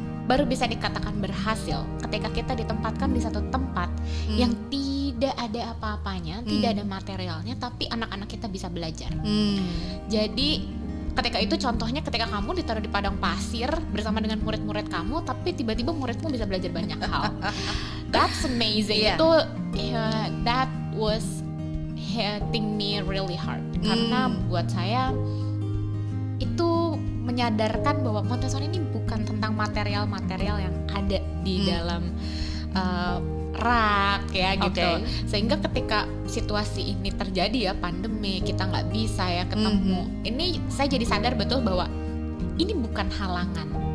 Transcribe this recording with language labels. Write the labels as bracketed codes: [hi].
[id] Baru bisa dikatakan berhasil ketika kita ditempatkan di satu tempat yang tidak ada apa-apanya, tidak ada materialnya, tapi anak-anak kita bisa belajar. Jadi ketika itu contohnya ketika kamu ditaruh di padang pasir bersama dengan murid-murid kamu, tapi tiba-tiba muridmu bisa belajar banyak hal. [en] That's amazing. [id] Itu [en] that was hitting me really hard. [id] Karena buat saya itu menyadarkan bahwa Montessori ini bukan tentang material-material yang ada di dalam rak ya gitu. Sehingga ketika situasi ini terjadi ya, pandemi, kita nggak bisa ya ketemu, ini saya jadi sadar betul bahwa ini bukan halangan.